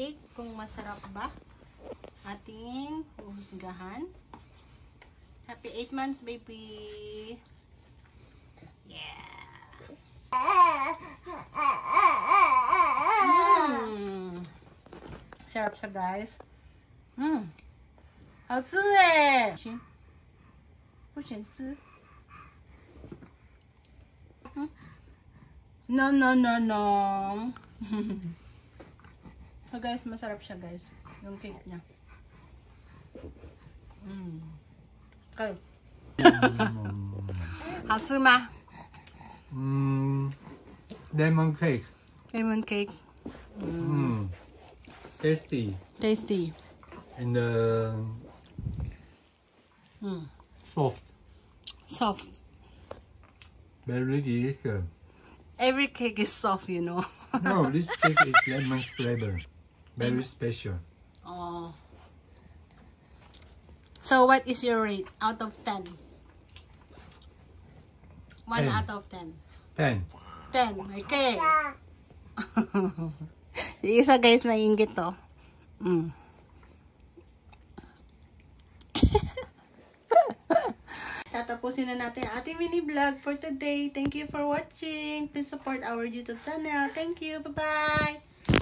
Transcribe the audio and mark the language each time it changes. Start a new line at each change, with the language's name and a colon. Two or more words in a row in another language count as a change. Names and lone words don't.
Filipino: kung masarap ba ating huhusgahan.
English: Happy 8 months, baby! Yeah!
Filipino: Sarap siya, guys.
Chinese: 好吃耶！不想吃。
English: No. So guys,
Filipino: masarap siya guys. Yung cake niya. Kayo.
Chinese: 好吃吗
English: Lemon cake. Lemon cake. Tasty. Tasty. And soft. Soft. Very delicious. Every cake is soft, you know. No, this cake is lemon flavor. Very special. Oh. So what is your rate out of 10? 1 10. out of 10. 10. 10. Okay.
Filipino: Yung isa guys naiinggit to. Tatapusin na natin ang ating
English: mini vlog for today. Thank you for watching. Please support our YouTube channel. Thank you. Bye-bye.